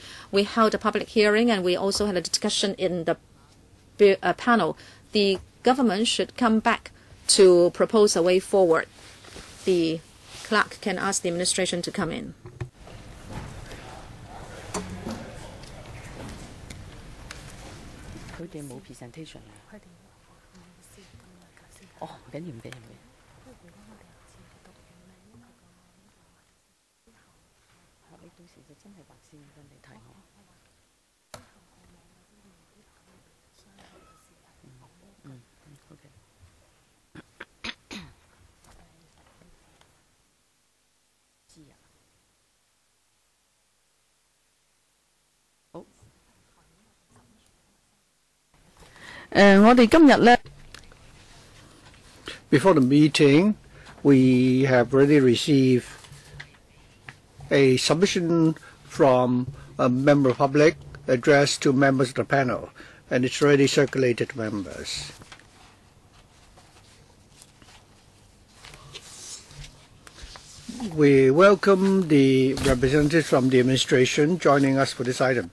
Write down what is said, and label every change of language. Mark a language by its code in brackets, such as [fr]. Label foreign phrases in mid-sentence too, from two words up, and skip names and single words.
[en] We held a public hearing and we also had a discussion in the panel. The government should come back to propose a way forward. The clerk can ask the administration to come in. presentation. [yue] Oh, 唔緊要唔緊要。你到時就真係畫線跟你睇我。OK。知啊。好。我哋今日咧。 [en] Before the meeting, we have already received a submission from a member of public addressed to members of the panel, and it's already circulated to members. We welcome the representatives from the administration joining us for this item.